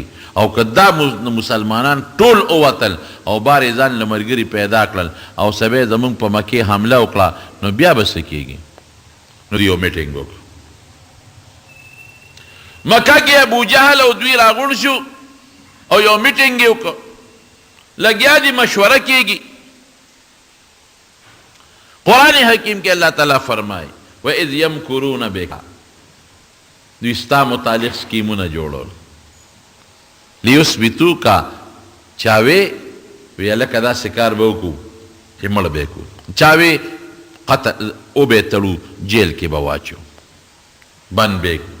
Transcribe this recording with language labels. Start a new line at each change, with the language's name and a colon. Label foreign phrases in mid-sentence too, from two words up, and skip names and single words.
Pashto: او که دا مسلمانان ټول ووتل او بار یې ځان له ملګري پیدا کړل او سبا یې زمونږ په مکې حمله وکړه، نو بیا به څه کېږي؟ نو یو میټینګ وکړو. مکه کې ابو جهل او دوی راغونډ شو او یو میټینګ یې وکړ. لگیا دی مشورہ کیگی. قرآن حکیم کے اللہ تعالیٰ فرمائے
Arabic: وَإِذْ يَمْكُرُونَ بِكَ،
Pashto: دوی ستا متعلق سکیمونه جوړول. لیثبتوک، چاوی وی لکه داسې کار به وکړو چې مړ به یې کړو، چاوی قتل او به یې تړو، جیل کې به واچو، بند به یې کړو.